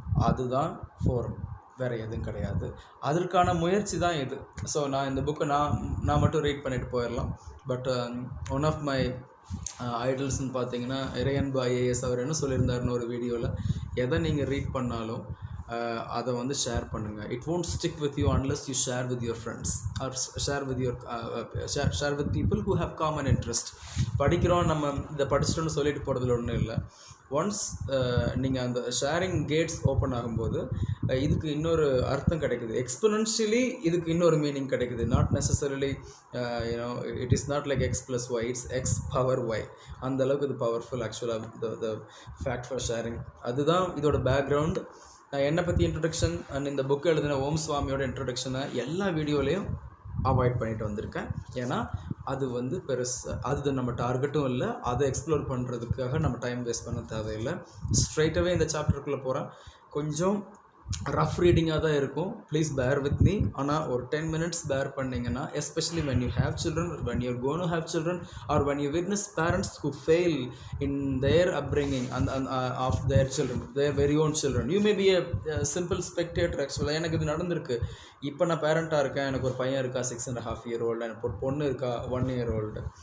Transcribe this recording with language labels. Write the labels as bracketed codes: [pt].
[ta] அதுதான் ஃபோரம், வேறு எதுவும் கிடையாது. அதற்கான முயற்சி தான் இது. ஸோ நான் இந்த புக்கை நான் மட்டும் ரீட் பண்ணிட்டு போயிடலாம். பட் ஒன் ஆஃப் மை ஐடல்ஸ்ன்னு பார்த்தீங்கன்னா இறையன்பு ஐஏஎஸ் அவர் என்ன சொல்லியிருந்தாருன்னு ஒரு வீடியோவில், எதை நீங்கள் ரீட் பண்ணாலும் அதை வந்து ஷேர் பண்ணுங்கள். [en] It won't stick with you unless you share with your friends or share with people who have common interest. [ta] படிக்கிறோம், நம்ம இதை படிச்சிட்டோன்னு சொல்லிட்டு போகிறதுல ஒன்றும் இல்லை. ஒன்ஸ் நீங்கள் அந்த ஷேரிங் கேட்ஸ் ஓப்பன் ஆகும்போது இதுக்கு இன்னொரு அர்த்தம் கிடைக்குது. எக்ஸ்பொனென்ஷியலி இதுக்கு இன்னொரு மீனிங் கிடைக்குது. [en] Not necessarily it is not like x plus y, it's x power y. [ta] அந்தளவுக்கு இது பவர்ஃபுல் ஆக்சுவலாக த ஃபேக்ட் ஃபார் ஷேரிங். அதுதான் இதோட பேக்ரவுண்ட். நான் என்னை பற்றி இன்ட்ரொடக்ஷன் அண்ட் இந்த புக்கு எழுதின ஓம் சுவாமியோட இன்ட்ரொடக்ஷனை எல்லா வீடியோலையும் அவாய்ட் பண்ணிட்டு வந்திருக்கேன். ஏன்னா அது வந்து அது நம்ம டார்கெட்டும் இல்லை, அதை எக்ஸ்ப்ளோர் பண்ணுறதுக்காக நம்ம டைம் வேஸ்ட் பண்ண தேவையில்லை. ஸ்ட்ரைட்டாகவே இந்த சாப்டருக்குள்ளே போகிறேன். கொஞ்சம் ரஃப் ரீடிங்காக தான் இருக்கும். [en] Please bear with me. [ta] ஆனால் ஒரு 10 minutes பேர் பண்ணிங்கன்னா, [en] Especially when you have children, when you're going to have children, or when you witness parents who fail in their upbringing of their children, their very own children. You may be a simple spectator actually. [ta] எனக்கு இது நடந்திருக்கு. இப்போ நான் பேரண்ட்டாக இருக்கேன், எனக்கு ஒரு பையன் இருக்கா 6.5 year old, எனக்கு ஒரு பொண்ணு இருக்கா 1 year old.